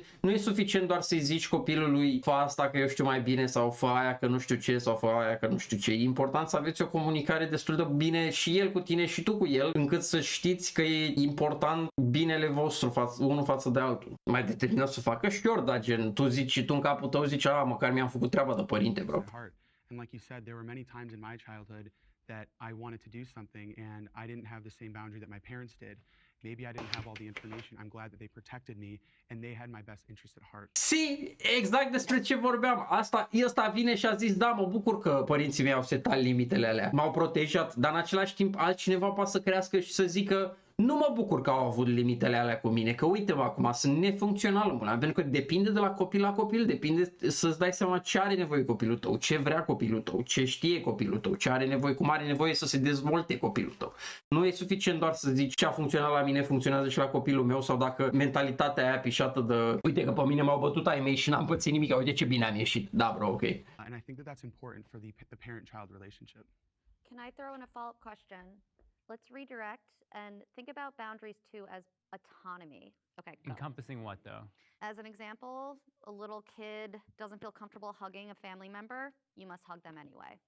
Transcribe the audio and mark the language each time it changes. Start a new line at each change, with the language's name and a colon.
Romanian: Nu e suficient doar să-i zici copilului fă asta că eu știu mai bine sau fă aia că nu știu ce sau fă aia că nu știu ce. E important să aveți o comunicare destul de bine și el cu tine și tu cu el, încât să știți că e important binele vostru unul față de altul. Mai determinat să facă și ori, da, gen, tu zici și tu în capul tău zici, măcar mi-am făcut treaba de părinte, bro.
English: And like you said, there were many times in my childhood that I wanted to do something and I didn't have the same boundary that my parents did. Maybe I didn't have all the information. I'm glad that they protected me and they had my best interest at heart.
Romanian: Exact despre ce vorbeam. Ăsta vine și a zis, da, mă bucur că părinții mei au setat limitele alea. M-au protejat, dar în același timp altcineva poate să crească și să zică nu mă bucur că au avut limitele alea cu mine, că uite-mă acum, sunt nefuncțional în mână, pentru că depinde de la copil la copil, depinde să-ți dai seama ce are nevoie copilul tău, ce vrea copilul tău, ce știe copilul tău, ce are nevoie, cum are nevoie să se dezvolte copilul tău. Nu e suficient doar să zici ce a funcționat la mine, funcționează și la copilul meu sau dacă mentalitatea aia pișată de uite că pe mine m-au bătut ai mei și n-am pățit nimic, uite ce bine am ieșit. Da, bro, ok.
English: And I think that that's important for the parent-child relationship. Can I throw in a follow-up question? Let's redirect and think about boundaries too as autonomy. Okay, go. Encompassing what though? As an example, a little kid doesn't feel comfortable hugging a family member, you must hug them anyway.